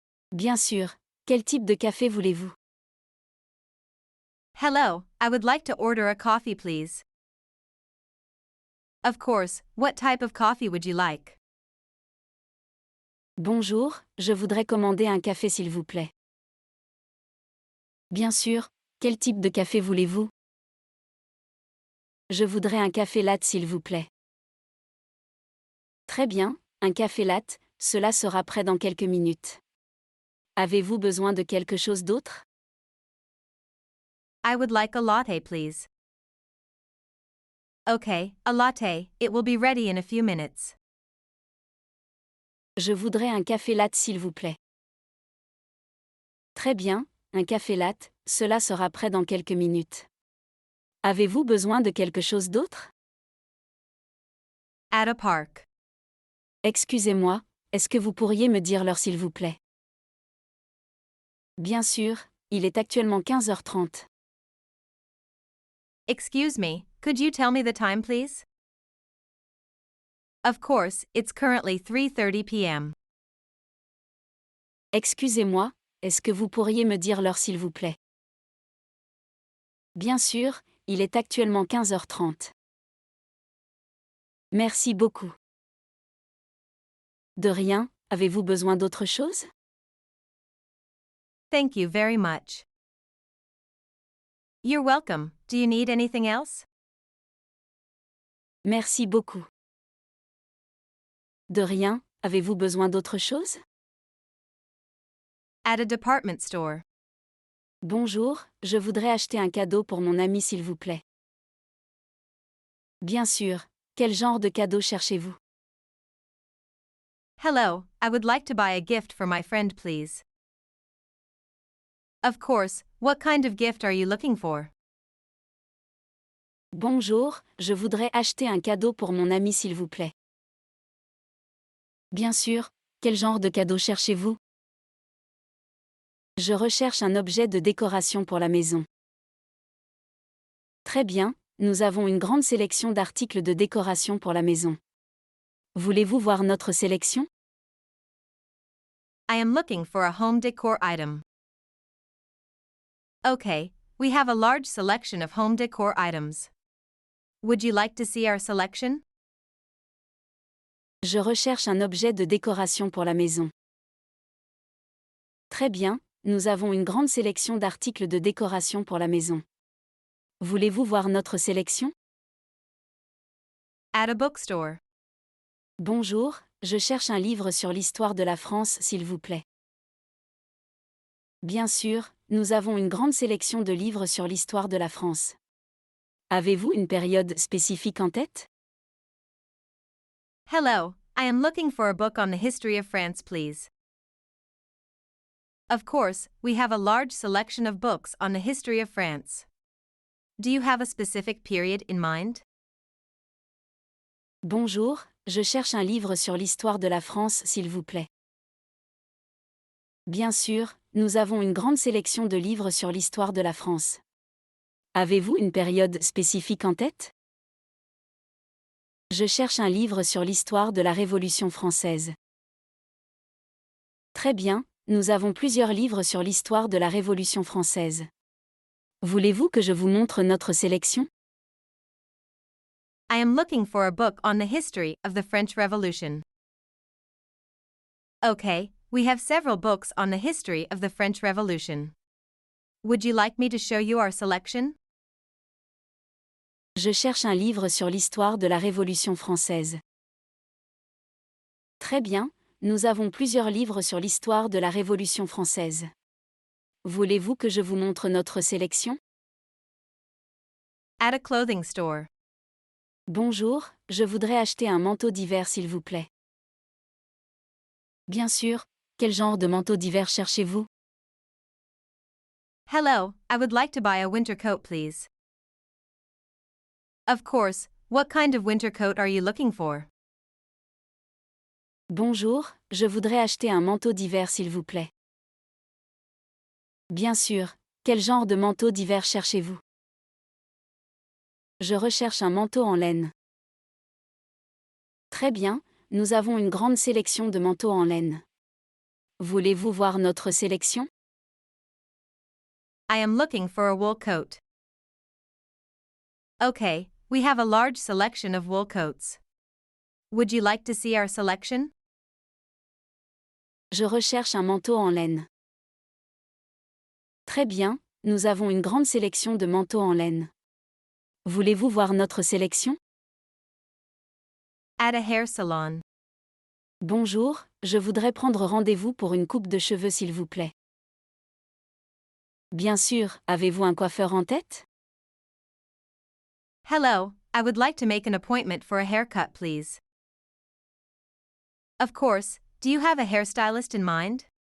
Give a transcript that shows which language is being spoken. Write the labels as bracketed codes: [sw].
[fr] Bien sûr, quel type de café voulez-vous? [en] Hello, I would like to order a coffee please. Of course, what type of coffee would you like? [fr] Bonjour, je voudrais commander un café s'il vous plaît. Bien sûr, quel type de café voulez-vous? Je voudrais un café latte s'il vous plaît. Très bien, un café latte, cela sera prêt dans quelques minutes. Avez-vous besoin de quelque chose d'autre? [en] I would like a latte please. Okay, a latte, it will be ready in a few minutes. [fr] Je voudrais un café latte s'il vous plaît. Très bien, un café latte, cela sera prêt dans quelques minutes. Avez-vous besoin de quelque chose d'autre? [en] At a park. [fr] Excusez-moi, est-ce que vous pourriez me dire l'heure s'il vous plaît? Bien sûr, il est actuellement 15h30. [en] Excuse me, could you tell me the time please? Of course, it's currently 3:30 p.m. [fr] Excusez-moi, Est-ce que vous pourriez me dire l'heure s'il vous plaît? Bien sûr, il est actuellement 15h30. Merci beaucoup. De rien, avez-vous besoin d'autre chose? [en] Thank you very much. You're welcome. Do you need anything else? [fr] Merci beaucoup. De rien, avez-vous besoin d'autre chose? [en] At a department store. [fr] Bonjour, je voudrais acheter un cadeau pour mon ami s'il vous plaît. Bien sûr, quel genre de cadeau cherchez-vous? [en] Hello, I would like to buy a gift for my friend, please. Of course, what kind of gift are you looking for? [fr] Bonjour, je voudrais acheter un cadeau pour mon ami s'il vous plaît. Bien sûr, quel genre de cadeau cherchez-vous? Je recherche un objet de décoration pour la maison. Très bien, nous avons une grande sélection d'articles de décoration pour la maison. Voulez-vous voir notre sélection? [en] I am looking for a home decor item. Okay, we have a large selection of home decor items. Would you like to see our selection? [fr] Je recherche un objet de décoration pour la maison. Très bien, nous avons une grande sélection d'articles de décoration pour la maison. Voulez-vous voir notre sélection? [en] At a bookstore. [fr] Bonjour, je cherche un livre sur l'histoire de la France s'il vous plaît. Bien sûr, nous avons une grande sélection de livres sur l'histoire de la France. Avez-vous une période spécifique en tête? [en] Hello, I am looking for a book on the history of France, please. Of course, we have a large selection of books on the history of France. Do you have a specific period in mind? [fr] Bonjour, je cherche un livre sur l'histoire de la France s'il vous plaît. Bien sûr, nous avons une grande sélection de livres sur l'histoire de la France. Avez-vous une période spécifique en tête? Je cherche un livre sur l'histoire de la Révolution française. Très bien, nous avons plusieurs livres sur l'histoire de la Révolution française. Voulez-vous que je vous montre notre sélection? [en] I am looking for a book on the history of the French Revolution. Okay, we have several books on the history of the French Revolution. Would you like me to show you our selection? [fr] Je cherche un livre sur l'histoire de la Révolution française. Très bien, nous avons plusieurs livres sur l'histoire de la Révolution française. Voulez-vous que je vous montre notre sélection? [en] At a clothing store. [fr] Bonjour, je voudrais acheter un manteau d'hiver s'il vous plaît. Bien sûr, quel genre de manteau d'hiver cherchez-vous? [en] Hello, I would like to buy a winter coat, please. Of course, what kind of winter coat are you looking for? [fr] Bonjour, je voudrais acheter un manteau d'hiver s'il vous plaît. Bien sûr, quel genre de manteau d'hiver cherchez-vous? Je recherche un manteau en laine. Très bien, nous avons une grande sélection de manteaux en laine. Voulez-vous voir notre sélection? [en] I am looking for a wool coat. Okay, we have a large selection of wool coats. Would you like to see our selection? [fr] Je recherche un manteau en laine. Très bien, nous avons une grande sélection de manteaux en laine. Voulez-vous voir notre sélection? [en] At a hair salon. [fr] Bonjour, je voudrais prendre rendez-vous pour une coupe de cheveux s'il vous plaît. Bien sûr, avez-vous un coiffeur en tête? [en] Hello, I would like to make an appointment for a haircut, please. Of course, do you have a hairstylist in mind?